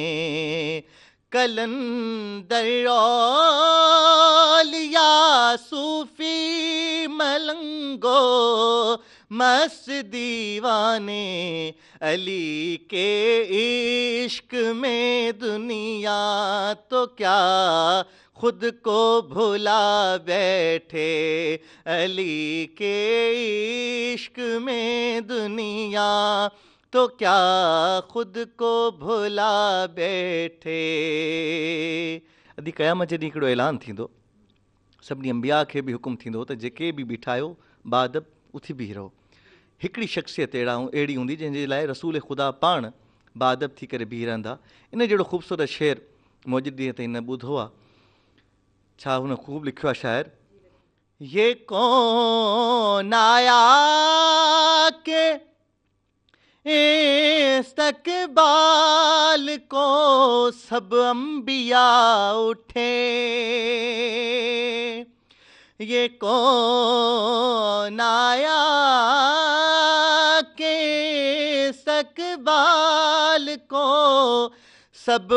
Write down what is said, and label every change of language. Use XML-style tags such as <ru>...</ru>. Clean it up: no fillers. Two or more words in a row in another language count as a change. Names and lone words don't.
<ur>کلندر اولیاء صوفی ملنگو مست دیوانے علی کے عشق میں دنیا تو کیا خود کو بھلا بیٹھے علی کے عشق میں دنیا تو کیا خود کو بھلا بیٹھے</ur> <sd>ادھی क़यामत जॾहिं हिकिड़ो ऐलान थींदो सभिनी अंबिया खे बि हुकुम थींदो त जेके बि बीठा आहियो बादब उथी बीह रहो हिकिड़ी शख़्सियत अहिड़ी हूंदी जंहिंजे लाइ रसूल ख़ुदा पाण बादब थी करे बीह रहंदा इन जहिड़ो ख़ूबसूरत शेर मौजूद ॾींहं ताईं न ॿुधो आहे छा हुन ख़ूब लिखियो आहे शाइर</sd> <ur>یہ کون آیا کہ استقبال کو سب انبیا اٹھے یہ کون آیا کہ استقبال کو سب</ur>